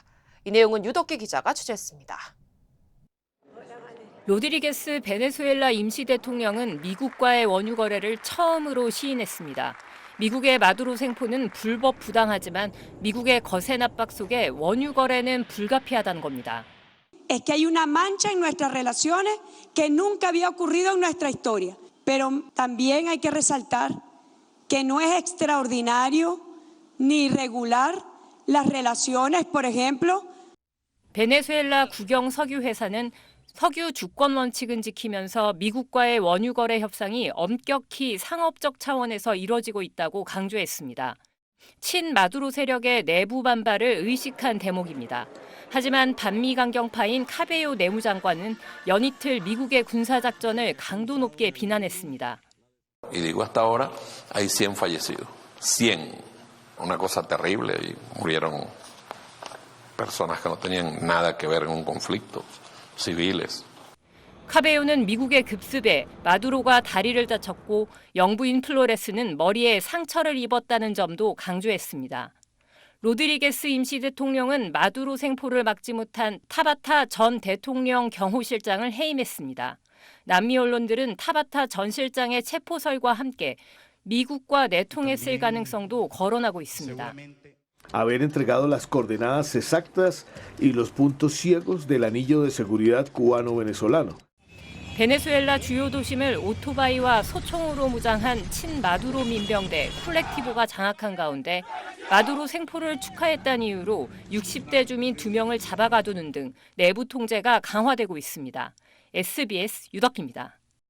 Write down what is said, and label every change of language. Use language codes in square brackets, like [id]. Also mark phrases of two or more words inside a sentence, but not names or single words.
[ko] 이 내용은 유덕기 기자가 취재했습니다. 로드리게스 베네수엘라 임시대통령은 미국과의 원유 거래를 처음으로 시인했습니다. 미국의 마두로 생포는 불법 부당하지만 미국의 거센 압박 속에 원유 거래는 불가피하다는 겁니다. [es] Es que hay una mancha en nuestras relaciones que nunca había ocurrido en nuestra historia. Pero también hay que resaltar que no es extraordinario ni irregular las relaciones, por ejemplo. [ko] 베네수엘라 국영 석유 회사는 석유 주권 원칙은 지키면서 미국과의 원유 거래 협상이 엄격히 상업적 차원에서 이뤄지고 있다고 강조했습니다. 친마두로 세력의 내부 반발을 의식한 대목입니다. 하지만 반미 강경파인 카베요 내무장관은 연이틀 미국의 군사작전을 강도 높게 비난했습니다. [es] Y digo hasta ahora hay 100 fallecidos. 100. Una cosa terrible. Y murieron personas que no tenían nada que ver en un conflicto. civiles. [ko] 카베요는 미국의 급습에 마두로가 다리를 다쳤고 영부인 플로레스는 머리에 상처를 입었다는 점도 강조했습니다. 로드리게스 임시대통령은 마두로 생포를 막지 못한 타바타 전 대통령 경호실장을 해임했습니다. 남미 언론들은 타바타 전 실장의 체포설과 함께 미국과 내통했을 가능성도 거론하고 있습니다. [es] haber entregado las coordenadas exactas y los puntos ciegos del anillo de seguridad cubano-venezolano. [ko] 베네수엘라 주요 도심을 오토바이와 소총으로 무장한 친마두로 민병대 콜렉티보가 장악한 가운데 마두로 생포를 축하했다는 이유로 60대 주민 2명을 잡아가두는 등 내부 통제가 강화되고 있습니다. SBS 유덕기입니다.